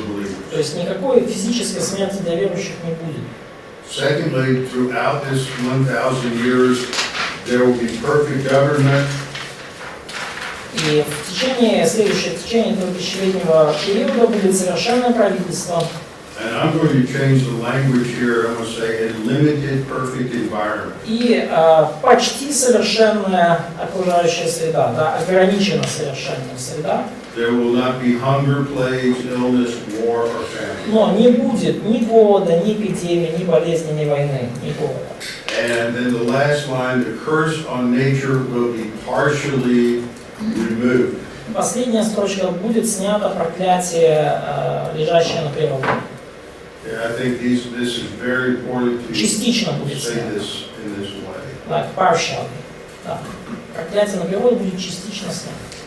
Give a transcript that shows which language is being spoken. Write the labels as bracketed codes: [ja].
[ru] То [en] believers. [ru] есть никакой физической смерти для верующих не будет. [en] Secondly, throughout this 1,000 years, there will be perfect government. [ru] И в течение этого тысячелетнего периода будет совершенное правительство. [en] And I'm going to change the language here. I'm going to say a limited perfect environment. [ru] И почти совершенная окружающая среда, да, ограниченно совершенная среда. [en] There will not be hunger, plagues, illness, war, or famine. [ru] Но не будет ни голода, ни эпидемии, ни болезни, ни войны, ни голода. [en] And then the last line, the curse on nature will be partially removed. [ru] Последняя строчка: будет снято проклятие, лежащее на природе. [en] Yeah, I think this is very important to [ru] Частично будет [en] say [ru] снято. [en] this in this way. Like partially. Да. [ru] Проклятие на природу будет частично снято.